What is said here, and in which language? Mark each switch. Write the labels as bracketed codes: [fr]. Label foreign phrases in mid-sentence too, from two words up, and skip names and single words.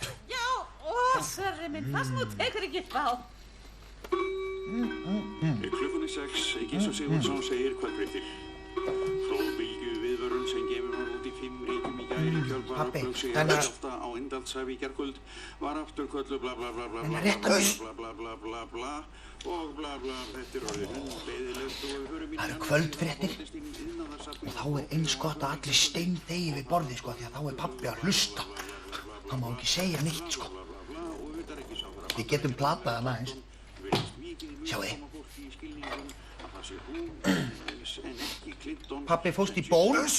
[is] Já, Sverrir minn, það nú tekur ekki frá. Klukkunni 6, Gísli Sigurðsson segir kvöldfréttir. Flóðbylgju viðvörun sem gefur var út í 5 ríkjum í gær í kjölfar flugsiga skjálfta á Indlandshæfi í gærkvöld var afturkölluð bla bla bla bla bla bla bla bla bla bla og bla bla. Þetta er orðið hundleiðilegt og við hörum í Það eru kvöldfréttir og þá er eins gott að allir steinþegi við borðið, sko, því að þá er pabbi að hlusta. Hann má ekki segja neitt, sko. Við getum platað hann aðeins. Sjáu þið. Pabbi fórst í ból.